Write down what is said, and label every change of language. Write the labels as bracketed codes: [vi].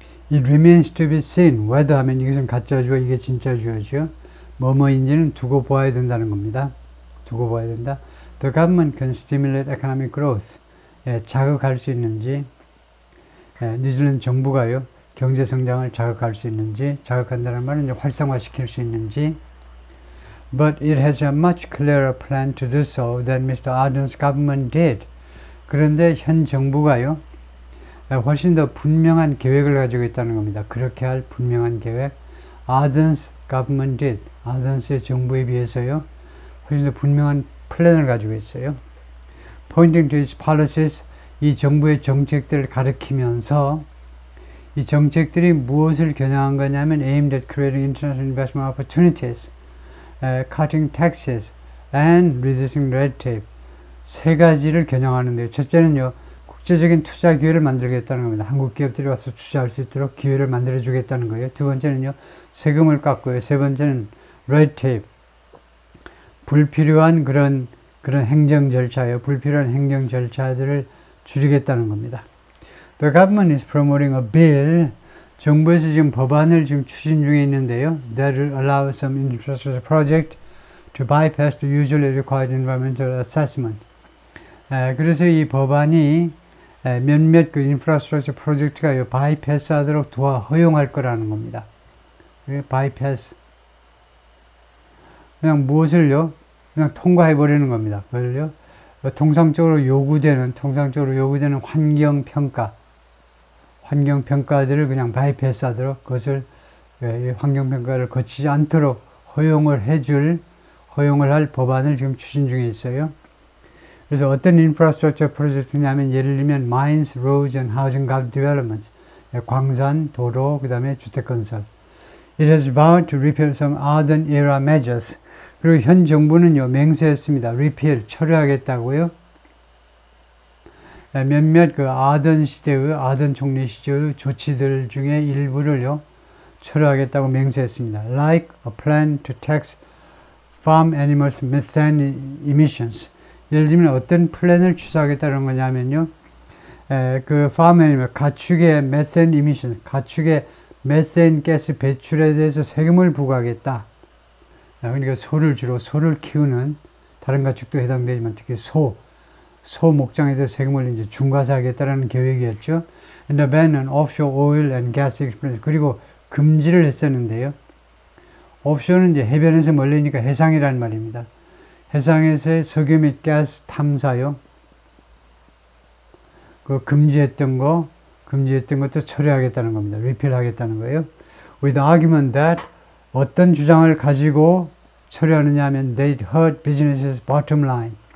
[en] It remains to be seen whether [ko] 하면 이것은 가짜 주어, 이게 진짜 주어죠. 뭐뭐인지는 두고 보아야 된다는 겁니다. 두고 봐야 된다. [en] The government can stimulate economic growth. [ko] 예, 자극할 수 있는지, 뉴질랜드 정부가요, 경제 성장을 자극할 수 있는지, 자극한다는 말은 이제 활성화시킬 수 있는지. [en] But it has a much clearer plan to do so than Mr. Ardern's government did. [ko] 그런데 현 정부가요, 훨씬 더 분명한 계획을 가지고 있다는 겁니다. 그렇게 할 분명한 계획. [en] Ardern's government did. [ko] 아던스의 정부에 비해서요, 훨씬 더 분명한 플랜을 가지고 있어요. [en] Pointing to its policies, [ko] 이 정부의 정책들을 가리키면서 이 정책들이 무엇을 겨냥한 거냐면 [en] aimed at creating international investment opportunities, cutting taxes, and reducing red tape. [ko] 세 가지를 겨냥하는데요. 첫째는요, 국제적인 투자 기회를 만들겠다는 겁니다. 한국 기업들이 와서 투자할 수 있도록 기회를 만들어 주겠다는 거예요. 두 번째는요, 세금을 깎고요. 세 번째는 red tape, 불필요한 그런 행정 절차예요. 불필요한 행정 절차들을 줄이겠다는 겁니다. [en] The government is promoting a bill. [ko] 정부에서 지금 법안을 지금 추진 중에 있는데요. [en] That will allow some infrastructure project to bypass the usually required environmental assessment. [ko] 그래서 이 법안이 몇몇 그 인프라스트럭처 프로젝트가 바이패스 하도록 허용할 거라는 겁니다. 바이패스. 그냥 무엇을요? 그냥 통과해버리는 겁니다. 그걸요? 통상적으로 요구되는 환경평가들을 그냥 바이패스 하도록 그것을, 환경평가를 거치지 않도록 허용을 할 법안을 지금 추진 중에 있어요. 그래서 어떤 인프라스트럭처 프로젝트냐면, 예를 들면 [en] mines, roads and housing developments, [ko] 광산, 도로, 그 다음에 주택건설. [en] It has vowed to repeal some Ardern era measures. [ko] 그리고 현 정부는요, 맹세했습니다. repeal, 철회하겠다고요. 몇몇 그 아던 총리 시절의 조치들 중에 일부를요, 철회하겠다고 맹세했습니다. [en] Like a plan to tax farm animals methane emissions. [ko] 예를 들면 어떤 플랜을 취소하겠다는 거냐면요, 그 farm animal, 가축의 methane emission, 가축의 메세인 가스 배출에 대해서 세금을 부과하겠다. 그러니까 소를 키우는 다른 가축도 해당되지만 특히 소 목장에 대해서 세금을 이제 중과사하겠다라는 계획이었죠. [en] And the ban on offshore oil and gas exploration. [ko] 그리고 금지를 했었는데요. 오프쇼어는 이제 해변에서 멀리니까 해상이라는 말입니다. 해상에서의 석유 및 가스 탐사요. 그 금지했던 것도 철회하겠다는 겁니다. 리필하겠다는 거예요. [en] With the argument that [ko] 어떤 주장을 가지고 처리하느냐 하면 [en] they hurt businesses bottom line.